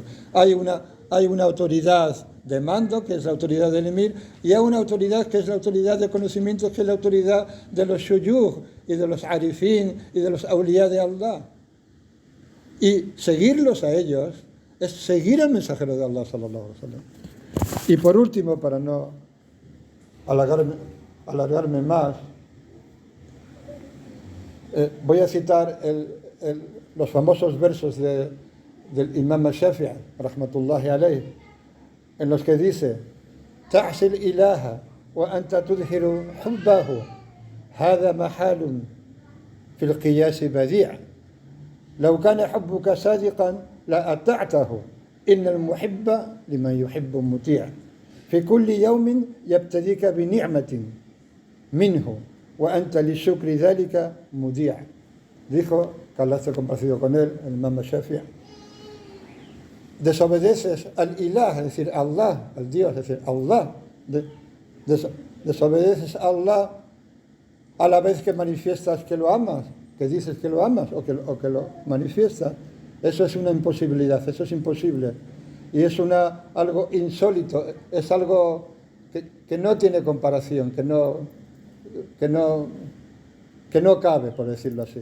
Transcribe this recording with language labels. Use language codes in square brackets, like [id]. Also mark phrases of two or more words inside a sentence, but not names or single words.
[es] Hay una autoridad de mando, que es la autoridad del emir, y hay una autoridad que es la autoridad de conocimiento, que es la autoridad de los shuyukh y de los arifin y de los awliya de Allah. Y seguirlos a ellos es seguir al mensajero de Allah [ar] صلى الله عليه وسلم. [es] Y por último, para no alargarme más, voy a citar los famosos versos del Imam Shafi'i, [ar] رحمة الله عليه, [es] en los que dice, [ar] تعصي الإله وأنت تظهر حبه هذا محال في القياس بديع لو كان حبك صادقا لأطعته إن المحب لمن يحب مطيع في كل يوم يبتديك بنعمة منه وأنت للشكر ذلك مذيع. [es] Dijo, que Allah esté complacido con él, el Imam Shafi'i, desobedeces al ilah, es decir, Allah, al Dios, es decir, Allah, desobedeces a Allah a la vez que manifiestas que lo amas, que dices que lo amas o que lo manifiestas. Eso es una imposibilidad, eso es imposible. Y es algo insólito, es algo que no tiene comparación, que no cabe, por decirlo así.